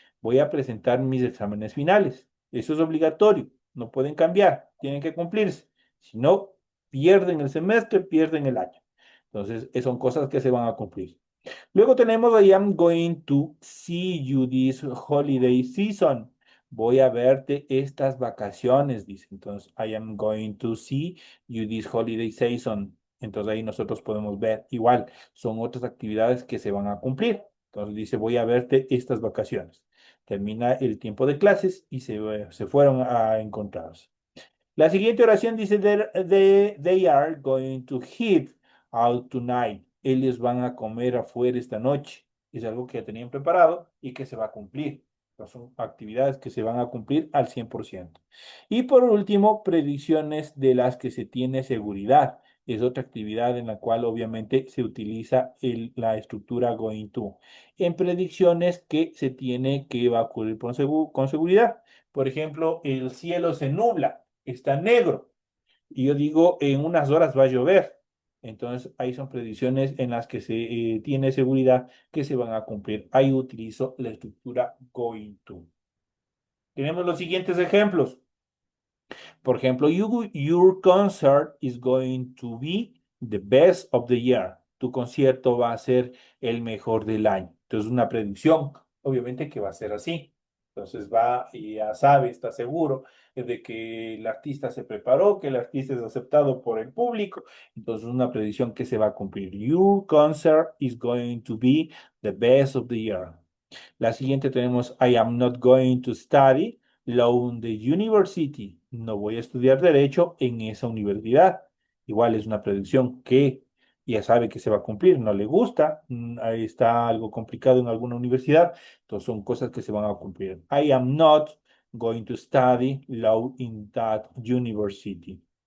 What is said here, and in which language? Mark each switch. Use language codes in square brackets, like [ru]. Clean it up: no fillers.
[es] Voy a presentar mis exámenes finales. Eso es obligatorio, no pueden cambiar, tienen que cumplirse. Si no, pierden el semestre, pierden el año. Entonces, son cosas que se van a cumplir. Luego tenemos [en] I am going to see you this holiday season. [es] Voy a verte estas vacaciones, dice. Entonces, [en] I am going to see you this holiday season. [es] Entonces, ahí nosotros podemos ver igual, son otras actividades que se van a cumplir. Entonces, dice, voy a verte estas vacaciones. Termina el tiempo de clases y se fueron a encontrarse. La siguiente oración dice, [en] they are going to eat out tonight. [es] Ellos van a comer afuera esta noche. Es algo que ya tenían preparado y que se va a cumplir. Entonces, son actividades que se van a cumplir al 100%. Y por último, predicciones de las que se tiene seguridad. Es otra actividad en la cual obviamente se utiliza la estructura going to. En predicciones que se tiene que va a ocurrir con seguridad. Por ejemplo, el cielo se nubla, está negro, y yo digo, en unas horas va a llover. Entonces, ahí son predicciones en las que se tiene seguridad que se van a cumplir. Ahí utilizo la estructura going to. Tenemos los siguientes ejemplos. Por ejemplo, [en] your concert is going to be the best of the year. [es] Tu concierto va a ser el mejor del año. Entonces, una predicción, obviamente que va a ser así. Entonces va y ya sabe, está seguro de que el artista se preparó, que el artista es aceptado por el público. Entonces, una predicción que se va a cumplir. [en] Your concert is going to be the best of the year. [es] La siguiente tenemos [en] I am not going to study law in the university. [es] No voy a estudiar derecho en esa universidad. Igual es una predicción que ya sabe que se va a cumplir. No le gusta, ahí está algo complicado en alguna universidad. Entonces son cosas que se van a cumplir. [en] I am not going to study law in that university.